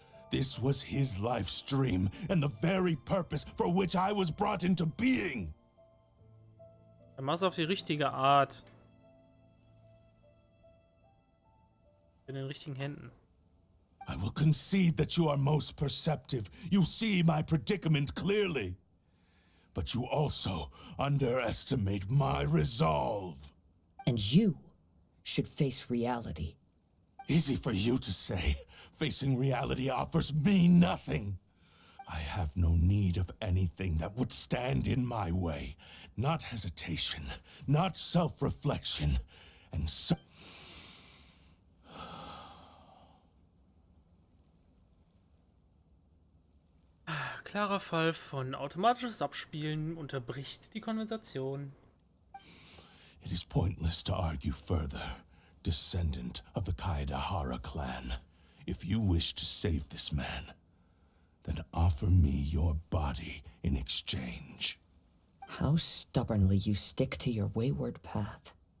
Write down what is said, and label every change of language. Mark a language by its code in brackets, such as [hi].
[en] This was his life's dream, and the very purpose for which I was brought into being. [de] Er macht es auf die richtige Art. In den richtigen Händen. [en] I will concede that you are most perceptive. You see my predicament clearly. But you also underestimate my resolve. And you should face reality. Easy for you to say. Facing reality offers me nothing. I have no need of anything that would stand in my way. Not hesitation, not self-reflection, and so... [de] Klarer Fall von automatisches Abspielen unterbricht die Konversation. [en] It is pointless to argue further, descendant of the Kaedahara clan. If you wish to save this man, then offer me your body in exchange. How stubbornly you stick to your wayward path.